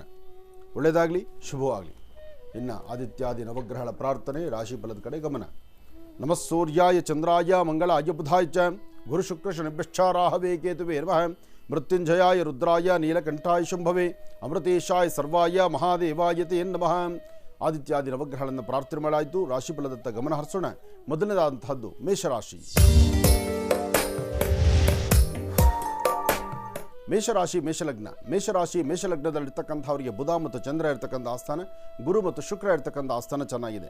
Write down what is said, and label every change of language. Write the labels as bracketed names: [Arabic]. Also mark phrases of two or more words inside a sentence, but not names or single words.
[Kannada] ಒಳ್ಳೆಯದಾಗಲಿ, ಶುಭವಾಗಲಿ. ಇನ್ನು ಆದಿತ್ಯಾದಿ ನವಗ್ರಹಗಳ ಪ್ರಾರ್ಥನೆ, ರಾಶಿ ಫಲದ ಕಡೆ ಗಮನ. [Sanskrit] ನಮಃ ಸೂರ್ಯಾಯ ಚಂದ್ರಾಯ ಮಂಗಳಾಯ ಬುಧಾಯ ಚ ಗುರು ಶುಕ್ರ ಶನಿಭ್ಯಶ್ಚಾರಾಹವೇ ಕೇತುವೇ ನಮಃ. ಮೃತ್ಯುಂಜಯಾಯ ರುದ್ರಾಯ ನೀಲಕಂಠಾಯ ಶಂಭವೇ ಅಮೃತೇಶಾಯ ಸರ್ವಾಯ ಮಹಾದೇವಾಯ ತೇ ನಮಃ. [Kannada] ಆದಿತ್ಯಾದಿ ನವಗ್ರಹಗಳನ್ನು ಪ್ರಾರ್ಥನೆ ಮಾಡಾಯಿತು. ರಾಶಿಫಲದತ್ತ ಗಮನ ಹರಿಸೋಣ. ಮೊದಲನೇದಾದಂತಹದ್ದು ಮೇಷರಾಶಿ. ಮೇಷಲಗ್ನದಲ್ಲಿರ್ತಕ್ಕಂಥವರಿಗೆ ಬುಧ ಮತ್ತು ಚಂದ್ರ ಇರ್ತಕ್ಕಂಥ ಆಸ್ಥಾನ, ಗುರು ಮತ್ತು ಶುಕ್ರ ಇರ್ತಕ್ಕಂಥ ಆಸ್ಥಾನ ಚೆನ್ನಾಗಿದೆ.